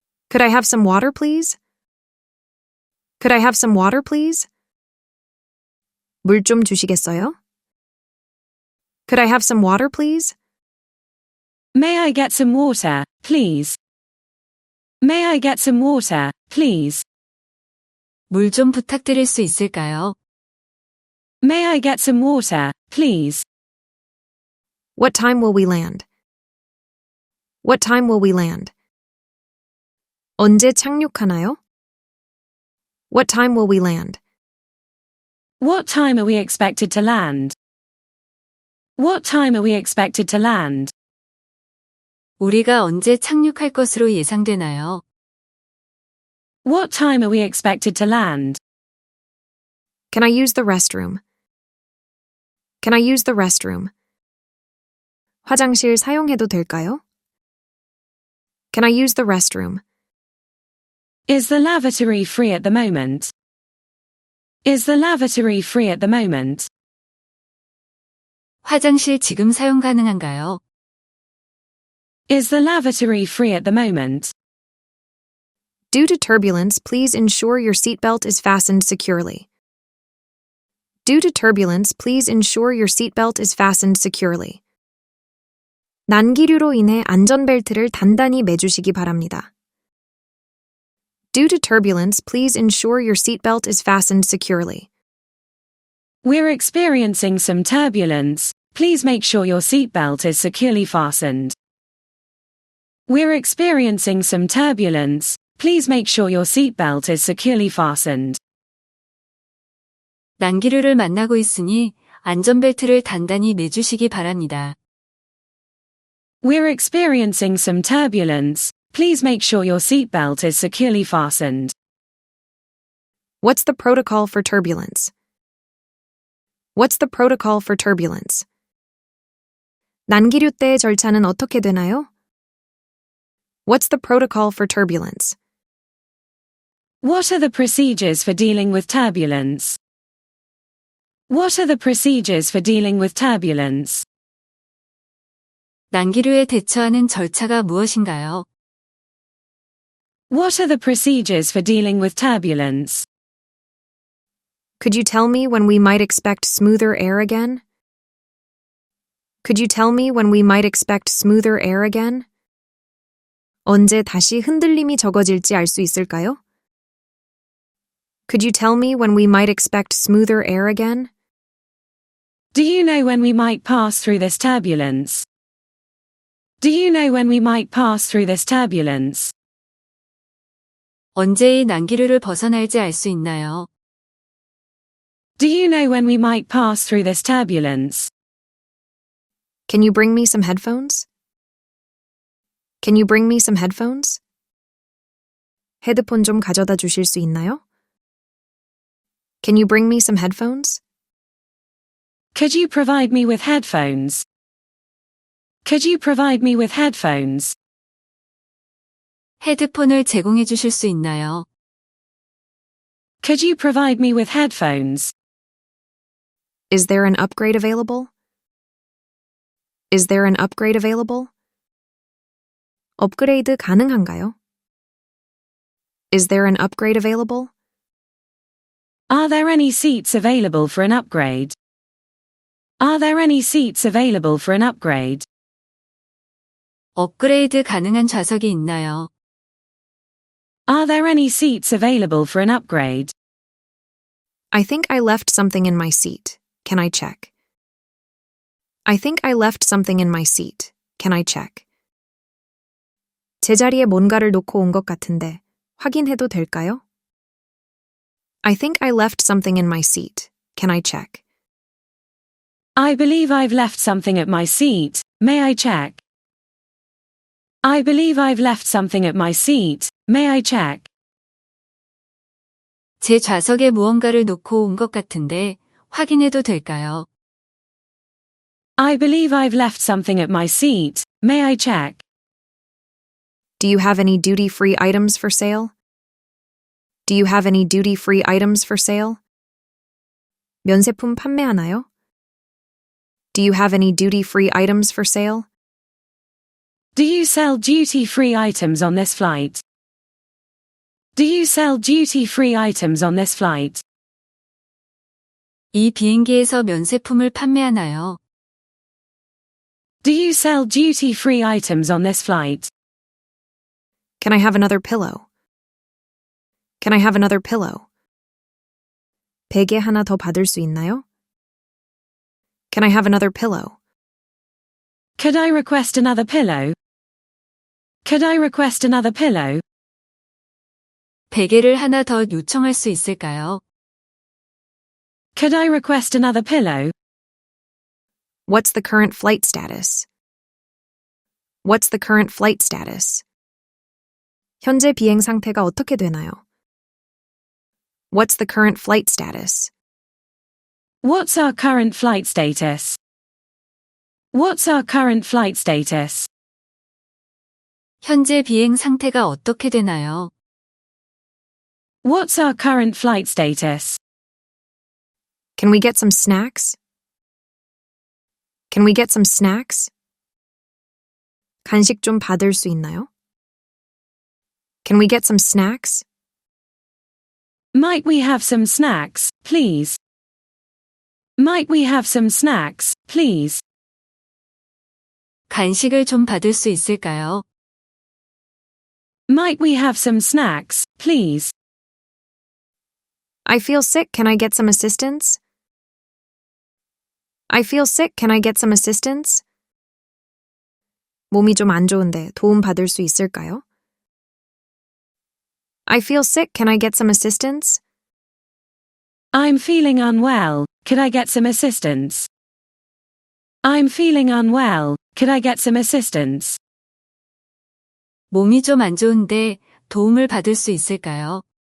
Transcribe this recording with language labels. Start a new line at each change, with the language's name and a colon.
English: Could I have some water, please? Could I have some water, please?
Korean: 물 좀 주시겠어요?
English: Could I have some water, please? May I get some water, please? May I get some water, please?
Korean: 물 좀 부탁드릴 수 있을까요?
English: May I get some water, please? What time will we land? What time will we land?
Korean: 언제 착륙하나요?
English: What time will we land? What time are we expected to land? What time are we expected to land?
Korean: 우리가 언제 착륙할 것으로 예상되나요?
English: What time are we expected to land? Can I use the restroom? Can I use the restroom?
Korean: 화장실 사용해도 될까요?
English: Can I use the restroom? Is the lavatory free at the moment? Is the lavatory free at the moment?
Korean: 화장실 지금 사용 가능한가요?
English: Is the lavatory free at the moment? Due to turbulence, please ensure your seatbelt is fastened securely. Due to turbulence, please ensure your seatbelt is fastened securely.
Korean: 난기류로 인해 안전벨트를 단단히 매주시기 바랍니다.
English: Due to turbulence, please ensure your seatbelt is fastened securely. We're experiencing some turbulence. please make sure your seatbelt is securely fastened. We're experiencing some turbulence. Please make sure your seatbelt is securely fastened.
Korean: 난기류를 만나고 있으니 안전벨트를 단단히 매주시기 바랍니다.
English: We're experiencing some turbulence. Please make sure your seatbelt is securely fastened. What's the protocol for turbulence? What's the protocol for turbulence?
Korean: 난기류 때의 절차는 어떻게 되나요?
English: What's the protocol for turbulence? What are the procedures for dealing with turbulence? What are the procedures for dealing with turbulence?
Korean: 난기류에 대처하는 절차가 무엇인가요?
English: What are the procedures for dealing with turbulence? Could you tell me when we might expect smoother air again? Could you tell me when we might expect smoother air again?
Korean: 언제 다시 흔들림이 적어질지 알 수 있을까요?
English: Could you tell me when we might expect smoother air again? Do you know when we might pass through this turbulence? Do you know when we might pass through this turbulence?
Korean: 언제 이 난기류를 벗어날지 알 수 있나요?
English: Do you know when we might pass through this turbulence? Can you bring me some headphones? Can you bring me some headphones?
Korean: 헤드폰 좀 가져다 주실 수 있나요?
English: Can you bring me some headphones? Could you provide me with headphones? Could you provide me with headphones?
Korean: 헤드폰을 제공해 주실 수 있나요?
English: Could you provide me with headphones? Is there an upgrade available? Is there an upgrade available?
Korean: 업그레이드 가능한가요?
English: Is there an upgrade available? Are there any seats available for an upgrade? Are there any seats available for an upgrade?
Korean: 업그레이드 가능한 좌석이 있나요?
English: Are there any seats available for an upgrade? I think I left something in my seat. Can I check? I think I left something in my seat. Can I check?
Korean: 제자리에 뭔가를 놓고 온 것 같은데 확인해도 될까요?
English: I think I left something in my seat. Can I check? I believe I've left something at my seat. May I check? I believe I've left something at my seat. May I check?
Korean: 제 좌석에 무언가를 놓고 온 것 같은데 확인해도 될까요?
English: I believe I've left something at my seat. May I check? Do you have any duty-free items for sale? Do you have any duty-free items for sale?
Korean: 면세품 판매하나요?
English: Do you have any duty-free items for sale? Do you sell duty-free items on this flight? Do you sell duty-free items on this flight?
Korean: 이 비행기에서 면세품을 판매하나요?
English: Do you sell duty-free items on this flight? Can I have another pillow? Can I have another pillow?
Korean: 베개 하나 더 받을 수 있나요?
English: Can I have another pillow? Could I request another pillow? Could I request another pillow?
Korean: 베개를 하나 더 요청할 수 있을까요?
English: Could I request another pillow? What's the current flight status? What's the current flight status?
Korean: 현재 비행 상태가 어떻게 되나요?
English: What's the current flight status? What's our current flight status? What's our current flight status?
Korean: 현재 비행 상태가 어떻게 되나요?
English: What's our current flight status? Can we get some snacks? Can we get some snacks?
Korean: 간식 좀 받을 수 있나요?
English: Can we get some snacks? Might we have some snacks, please? Might we have some snacks, please?
Korean: 간식을 좀 받을 수 있을까요?
English: Might we have some snacks, please? I feel sick. Can I get some assistance? I feel sick. Can I get some assistance?
Korean: 몸이 좀 안 좋은데 도움 받을 수 있을까요?
English: I feel sick. Can I get some assistance? I'm feeling unwell. Could I get some assistance? I'm feeling unwell. Could I get some assistance?
Korean: 몸이 좀 안 좋은데 도움을 받을 수 있을까요?